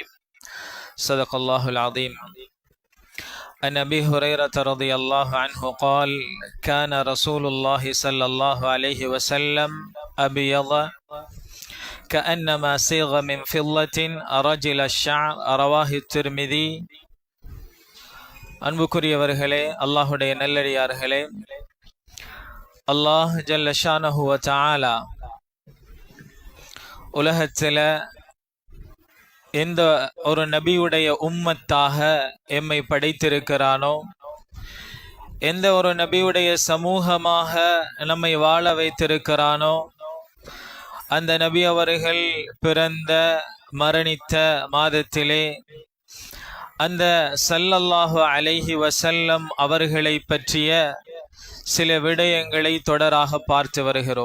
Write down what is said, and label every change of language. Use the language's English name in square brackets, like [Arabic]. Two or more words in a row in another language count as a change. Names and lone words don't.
[Arabic] صدق الله العظيم. عن أبي هريرة رضي الله عنه قال: كان رسول الله صلى الله عليه وسلم أبيض كأنما صيغ من فضة رجل الشعر. رواه الترمذي. [Tamil] அன்புக்குரியவர்களே, அல்லாஹுடைய நல்லடியார்களே, அல்லாஹ் [Arabic] جل شأنه وتعالى [Tamil] உலகத்தில் எந்த ஒரு நபியுடைய உம்மத்தாக எம்மை படைத்திருக்கிறானோ, எந்த ஒரு நபியுடைய சமூகமாக நம்மை வாழ வைத்திருக்கிறானோ, அந்த நபி அவர்கள் பிறந்த மரணித்த மாதத்திலே அந்த [Arabic] صلى الله عليه وسلم [Tamil] அவர்களை பற்றிய சில விடயங்களை தொடராக பார்த்து வருகிறோம்.